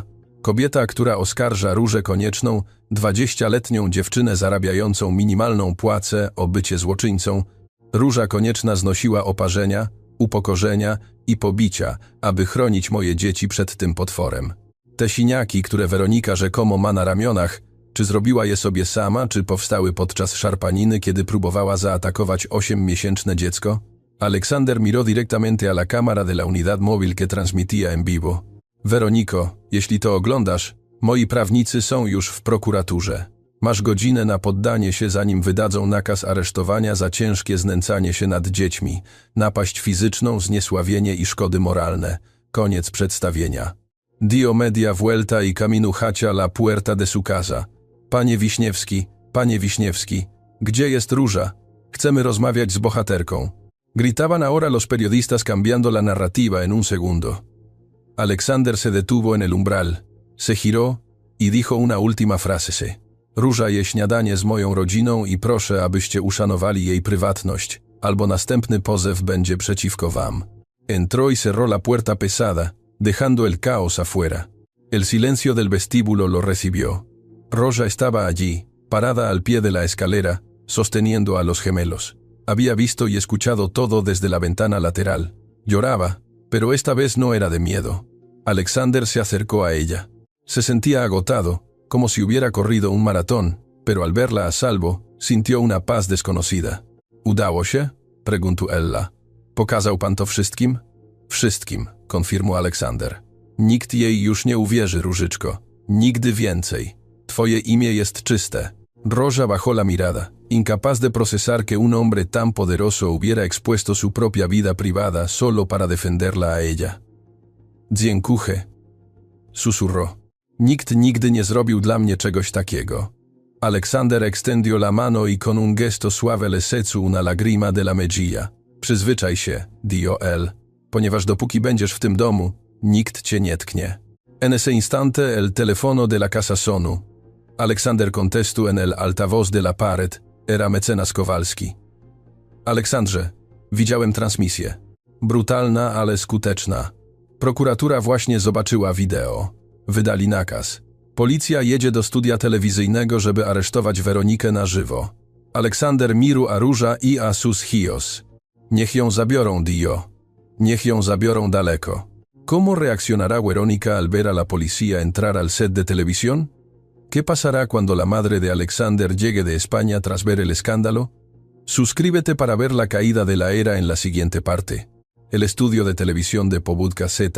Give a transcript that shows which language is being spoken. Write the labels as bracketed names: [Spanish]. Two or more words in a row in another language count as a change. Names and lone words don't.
[Polish] Kobieta, która oskarża Różę Konieczną, 20-letnią dziewczynę zarabiającą minimalną płacę, o bycie złoczyńcą. Róża Konieczna znosiła oparzenia, upokorzenia i pobicia, aby chronić moje dzieci przed tym potworem. Te siniaki, które Weronika rzekomo ma na ramionach, czy zrobiła je sobie sama, czy powstały podczas szarpaniny, kiedy próbowała zaatakować 8-miesięczne dziecko? [Spanish] Aleksander miró directamente a la cámara de la unidad móvil que transmitía en vivo. [Polish] Weroniko, jeśli to oglądasz, moi prawnicy są już w prokuraturze. Masz godzinę na poddanie się, zanim wydadzą nakaz aresztowania za ciężkie znęcanie się nad dziećmi, napaść fizyczną, zniesławienie i szkody moralne. Koniec przedstawienia. [Spanish] Dio media vuelta y camino hacia la puerta de su casa. [Polish] Panie Wiśniewski, gdzie jest Róża? Chcemy rozmawiać z bohaterką. [Spanish] Gritaban ahora los periodistas cambiando la narrativa en un segundo. Aleksander se detuvo en el umbral, se giró y dijo una última frase. [Polish] Róża je śniadanie z moją rodziną i proszę, abyście uszanowali jej prywatność, albo następny pozew będzie przeciwko wam. [Spanish] Entró y cerró la puerta pesada, dejando el caos afuera. El silencio del vestíbulo lo recibió. Róża estaba allí, parada al pie de la escalera, sosteniendo a los gemelos. Había visto y escuchado todo desde la ventana lateral. Lloraba, pero esta vez no era de miedo. Aleksander se acercó a ella. Se sentía agotado, como si hubiera corrido un maratón, pero al verla a salvo, sintió una paz desconocida. [Polish] Udało się? [Spanish] Preguntó ella. [Polish] Pokazał pan to wszystkim? Wszystkim, konfirmó Aleksander. Nikt jej już nie uwierzy, Różyczko. Nigdy więcej. Twoje imię jest czyste. [Spanish] Róża bajó la mirada, incapaz de procesar que un hombre tan poderoso hubiera expuesto su propia vida privada solo para defenderla a ella. [Polish] Dziękuję. Susurró. Nikt nigdy nie zrobił dla mnie czegoś takiego. [Spanish] Alexander extendió la mano y con un gesto suave le secó una lágrima de la mejilla. [Polish] Przyzwyczaj się, [Spanish] dijo él, [Polish] ponieważ dopóki będziesz w tym domu, nikt cię nie tknie. [Spanish] En ese instante el teléfono de la casa sonó. Alexander contestó en el altavoz de la pared. Era mecenas Kowalski. [Polish] Aleksandrze, widziałem transmisję. Brutalna, ale skuteczna. Prokuratura właśnie zobaczyła wideo. Wydali nakaz. Policja jedzie do studia telewizyjnego, żeby aresztować Weronikę na żywo. [Spanish] Alexander miru a róża i a sus hijos. [Polish] Niech ją zabiorą, Dio. Niech ją zabiorą daleko. [Spanish] ¿Cómo reaccionará Verónica al ver a la policía entrar al set de televisión? ¿Qué pasará cuando la madre de Alexander llegue de España tras ver el escándalo? Suscríbete para ver la caída de la era en la siguiente parte. El estudio de televisión de Pobudka Z.